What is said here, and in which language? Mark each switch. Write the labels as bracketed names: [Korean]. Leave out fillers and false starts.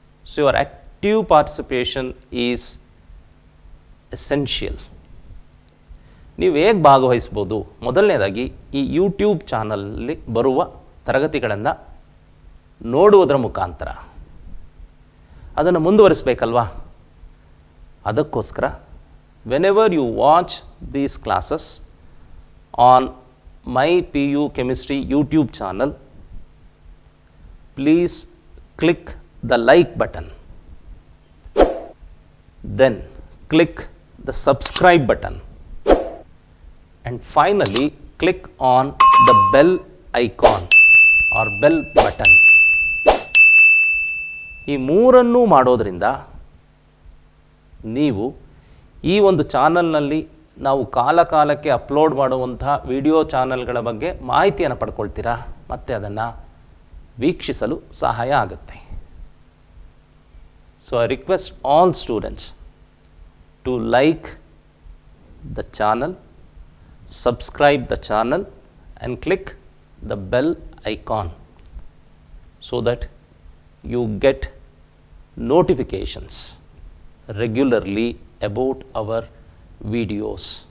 [English] So your active participation is essential. [Kannada] ನೀವು ಹೇಗೆ ಭಾಗವಹಿಸ್ಬೋದು? ಮೊದಲನೇದಾಗಿ ಈ ಯೂಟ್ಯೂಬ್ ಚಾನಲಲ್ಲಿ ಬರುವ ತರಗತಿಗಳನ್ನು ನೋಡುವುದರ ಮುಖಾಂತರ ಅದನ್ನು ಮುಂದುವರಿಸಬೇಕಲ್ವಾ? ಅದಕ್ಕೋಸ್ಕರ [English] Whenever you watch these classes on my PU Chemistry YouTube channel, please click the like button, then click the subscribe button, and finally click on the bell icon or bell button. [Kannada] ಈ ಮೂರನ್ನೂ ಮಾಡೋದರಿಂದ ನೀವು ಈ ಒಂದು ಚಾನಲ್ನಲ್ಲಿ ನಾವು ಕಾಲಕಾಲಕ್ಕೆ upload ಮಾಡುವಂತಹ video ಚಾನಲ್ಗಳ ಬಗ್ಗೆ ಮಾಹಿತಿಯನ್ನು ಪಡ್ಕೊಳ್ತೀರಾ ಮತ್ತು ಅದನ್ನು ವೀಕ್ಷಿಸಲು ಸಹಾಯ ಆಗುತ್ತೆ. [English] So I request all students to like the channel, subscribe the channel and click the bell icon so that you get notifications regularly about our videos.